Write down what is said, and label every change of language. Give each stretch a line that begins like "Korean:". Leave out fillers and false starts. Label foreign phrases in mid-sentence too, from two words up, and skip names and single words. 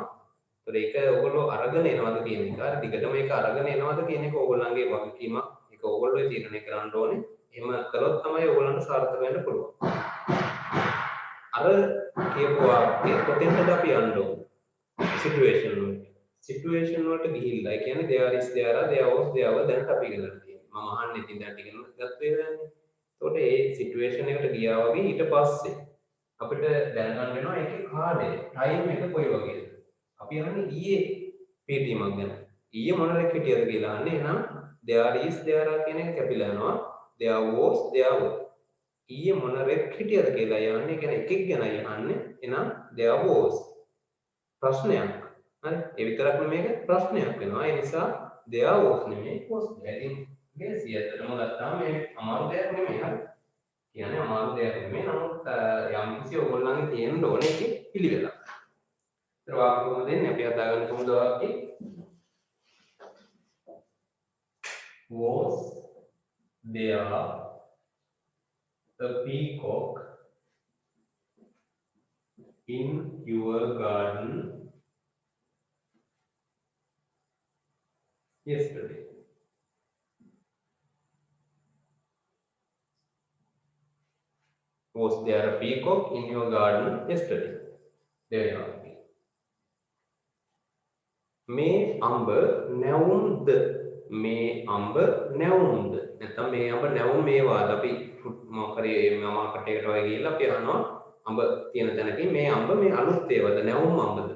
Sinhala: ඒතර ඒක ඕගොල්ලෝ අරගෙන එනවද කියන එක. හරි දිගටම ඒක අරගෙන එනවද කියන එක ඕගොල්ලන්ගේ වගකීමක්. ඒක ඕගොල්ලෝ තීරණය කරන්න ඕනේ. එහෙම කළොත් තමයි ඕගොල්ලන්ට සාර්ථක වෙන්න පුළුවන්. අර කියපු වාක්‍ය කොතෙන්ද අපි යන්න ඕනේ? සිටුේෂන් වලට. සිටුේෂන් වලට ගිහිල්ලා ඒ කියන්නේ
English: there is there are there was there were
Sinhala: දැන් අපි ඉගෙන ගන්න තියෙනවා. මම අහන්නේ ඉතින් දැන් ඉගෙන ගත්ත ඒවානේ. ඒතකොට ඒ සිටුේෂන් එකට ගියා වගේ ඊට පස්සේ අපිට දැනගන්න වෙනවා ඒකේ කාලය, ටයිම් එක කොයි වගේද? අපි අහන්නේ ඊයේ පීටීමක් ගැන. ඊයේ මොනරෙක් හිටියද කියලා අහන්නේ. එහෙනම්
English: there is there are
Sinhala: කියන එක කැපිලා යනවා.
English: there was there were
Sinhala: ඊයේ මොනරෙක් හිටියද කියලා යන්නේ කියන්නේ එකෙක් ගැනයි අහන්නේ. එහෙනම්
English: there was
Sinhala: ප්‍රශ්නයක්. හරි ඒ විතරක් නෙමෙයි මේක ප්‍රශ්නයක් වෙනවා. ඒ නිසා
English: there was
Sinhala: නෙමෙයි was. ඉතින් මේ 100%ම ගත්තාම මේ අමාරු දෙයක් නෙමෙයි. හරි කියන්නේ අමාරු දෙයක් නෙමෙයි. නමුත් යම් කිසි ඕගොල්ලන්ගේ තියෙන්න ඕනේ ඒකේ පිළිවෙලක්. ඒතර වාක්‍ය කොහොමද දෙන්නේ? අපි හදාගන්න කොහොමද වාක්‍ය?
English: was there a peacock in your garden yesterday? Was there a peacock in your garden yesterday? There you are.
Sinhala: මේ අඹ නැවුම්ද? මේ අඹ නැවුම්ද? නැත්නම් මේ අඹ නැවුම් මේවාද? අපි මොකක් හරි මාකට් එකට වගේ ගිහිල්ලා අපි අහනවා අඹ තියෙන තැනකින් මේ අඹ මේ අලුත් ඒවාද? නැවුම් අඹද?